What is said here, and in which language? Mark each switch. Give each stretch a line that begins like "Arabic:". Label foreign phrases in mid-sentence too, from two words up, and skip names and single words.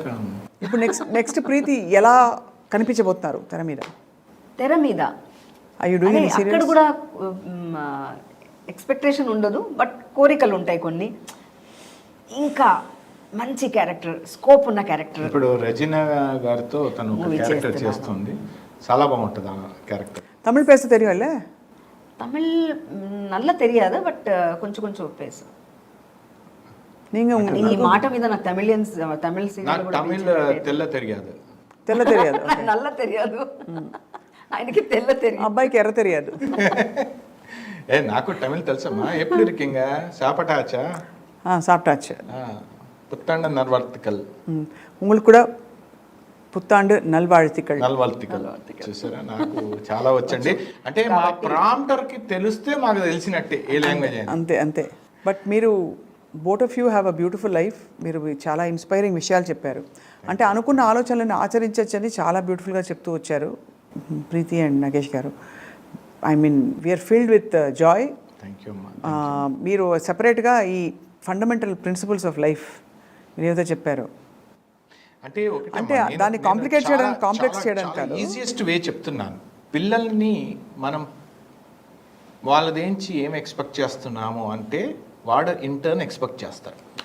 Telugu: ఇప్పుడు నెక్స్ట్ ప్రీతి ఎలా కనిపించబోతున్నారు తెర మీద? అక్కడ కూడా ఎక్స్పెక్టేషన్ ఉండదు, బట్ కోరికలు ఉంటాయి కొన్ని, ఇంకా మంచి క్యారెక్టర్, స్కోప్ ఉన్న క్యారెక్టర్. ఇప్పుడు రెజినా గారితో తను ఒక Movie క్యారెక్టర్ చేస్తున్నాను. చేస్తుంది, చాలా బాగుంటుంది ఆ క్యారెక్టర్.
Tamil: தமிழ் பேச தெரியும்ல? தமிழ் நல்லா தெரியாது,
Telugu: బట్ కొంచెం కొంచెం పేసు.
Tamil: நீங்க
Telugu: ఈ మాట మీద నాకు తమిళ సీరియల్ నాకు కూడా తమిళ్ తెల్ల తెలియదు. తెల్ల తెలియదు. నల్ల తెలియదు, ఆయనకి తెల్ల తెలియదు. అబ్బాయికి ఎర్ర తెలియదు. నాకు తమిళ్ తెలుసమ్మా. ఎప్పుడు
Tamil: இருக்கீங்க? சாப்பிட்டாச்சா? சாப்பிட்டாச்சு. புத்தாண்டு நல்வாழ்த்துக்கள். உங்களுக்கு కూడా புத்தாண்டு நல்வாழ்த்துக்கள்.
Telugu: నల్వాழ்த்துக்கள் చూసారా, నాకు చాలా వచ్చండి. అంటే మా ప్రాంప్టర్ కి తెలిస్తే మాకు తెలిసినట్టే ఏ లాంగ్వేజ్ అయినా. అంతే అంతే.
English: బట్ మీరు both of you have a beautiful life.
Telugu: మీరు చాలా ఇన్స్పైరింగ్ విషయాలు చెప్పారు. అంటే అనుకున్న ఆలోచనలను ఆచరించవచ్చని చాలా బ్యూటిఫుల్గా చెప్తూ వచ్చారు ప్రీతి అండ్ నగేష్ గారు.
English: I mean we are filled with joy. thank you అమ్మా.
Telugu: మీరు సెపరేట్గా ఈ
English: fundamental principles of life
Telugu: మీరు ఏదైతే చెప్పారు, అంటే అంటే దాన్ని కాంప్లికేట్ చేయడానికి, కాంప్లెక్స్ చేయడానికి కాదు,
English: easiest way
Telugu: చెప్తున్నాను. పిల్లల్ని మనం వాళ్ళదేంచి ఏం ఎక్స్పెక్ట్ చేస్తున్నాము అంటే వాడు ఇంటర్న్ ఎక్స్పెక్ట్ చేస్తాడు.